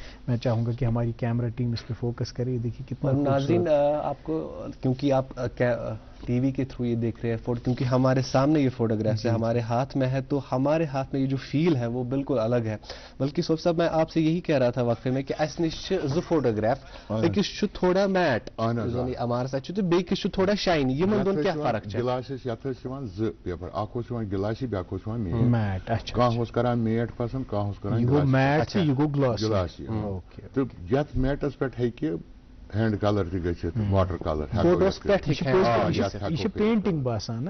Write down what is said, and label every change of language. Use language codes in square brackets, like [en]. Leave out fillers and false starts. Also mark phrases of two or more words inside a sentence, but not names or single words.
[ur] میں چاہوں گا کہ ہماری کیمرہ ٹیم اس پہ فوکس کرے. دیکھیے کتنا ناظرین آپ کو, کیونکہ آپ ٹی وی کے تھرو یہ دیکھ رہے ہیں فوٹو, کیونکہ ہمارے سامنے یہ فوٹوگرافس ہے, ہمارے ہاتھ میں ہے, تو ہمارے ہاتھ میں یہ جو فیل ہے وہ بالکل الگ ہے. بلکہ صوفی صاحب میں آپ سے یہی کہہ رہا تھا وقفے میں کہ [ks] اس نش زٕ فوٹوگراف, أکِس تھوڑا میٹ [ur] ہمارے ساتھ تو [ks] بیٚکِس تھوڑا شاین, یِمن دۄن کیٛاہ فرق چھِ؟ گلاسس یتھ ٲسۍ یِوان زٕ پیپر, اکھ اوس یِوان گلاسی بیٛاکھ اوس یِوان میٹ. کانٛہہ اوس کران میٹ پسنٛد, کانٛہہ اوس کران گلاسی. تہٕ یتھ میٹس پٮ۪ٹھ ہیٚکہِ [en] hand colour [ks] تہِ گٔژھِتھ, [en] water colour [ks] پینٹنگ باسان